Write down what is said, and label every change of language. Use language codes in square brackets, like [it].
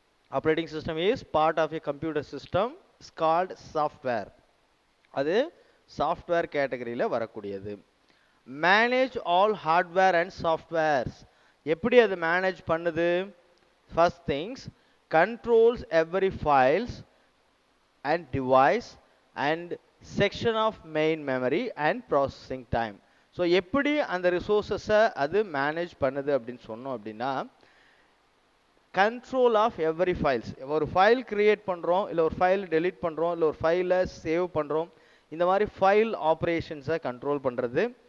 [en] Operating system is part of a computer system. It's called software. [ta] அது software கேட்டகரியில் வரக்கூடியது. [en] Manage all hardware and softwares. [ta] எப்படி அது manage பண்ணுது? [en] First things, controls every files and device and section of main memory and processing time. [ta] So எப்படி அந்த ரிசோர்ஸஸை அது manage பண்ணுது அப்படின்னு சொன்னோம் அப்படின்னா, [en] Control of every files. [ta] ஒரு ஃபைல் கிரியேட் பண்ணுறோம், இல்லை ஒரு ஃபைல் டெலீட் பண்ணுறோம், இல்லை ஒரு ஃபைலை சேவ் பண்ணுறோம், இந்த மாதிரி ஃபைல் ஆப்ரேஷன்ஸை கண்ட்ரோல் பண்ணுறது.